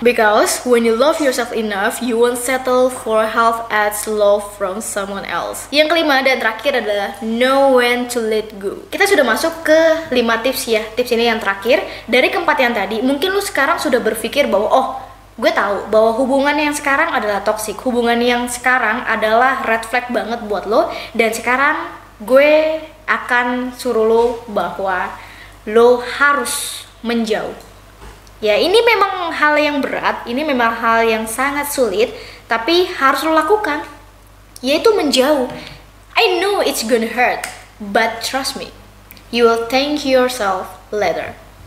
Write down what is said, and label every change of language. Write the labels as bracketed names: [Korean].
[English] Because when you love yourself enough, you won't settle for half as love from someone else. [Indonesian] Yang kelima dan terakhir adalah [English] know when to let go. [Indonesian] Kita sudah masuk ke 5 tips ya. Tips ini yang terakhir. Dari keempat yang tadi, mungkin lu sekarang sudah berpikir bahwa oh, gue tahu bahwa hubungan yang sekarang adalah toxic, hubungan yang sekarang adalah red flag banget buat lo, dan sekarang gue akan suruh lo bahwa lo harus menjauh. Ya ini memang hal yang berat, ini memang hal yang sangat sulit, tapi harus lo lakukan, yaitu menjauh. [English] I know it's gonna hurt, but trust me, you will thank yourself later.